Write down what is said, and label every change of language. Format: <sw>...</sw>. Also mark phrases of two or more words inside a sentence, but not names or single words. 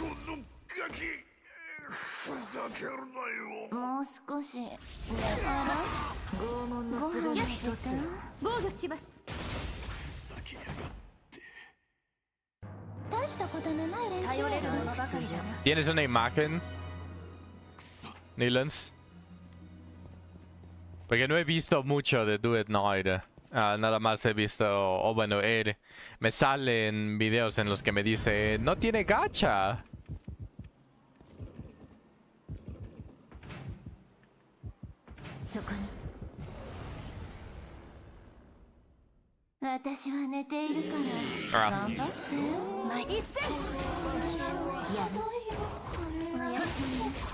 <ja>このガキふざけるなよ。もう少し。あら、拷問のすべの一つ。防御します。ふざけやがって。大したことのない連中やろ。</ja> <es>¿Tienes una imagen, Nilans? Porque no he visto mucho de Do It Night. Nada más he visto, o bueno, me salen videos en los que me dice, no tiene gacha.</es> <ja>そこに。私は寝ているから頑張って毎日。やる。おやすみなさい。</ja>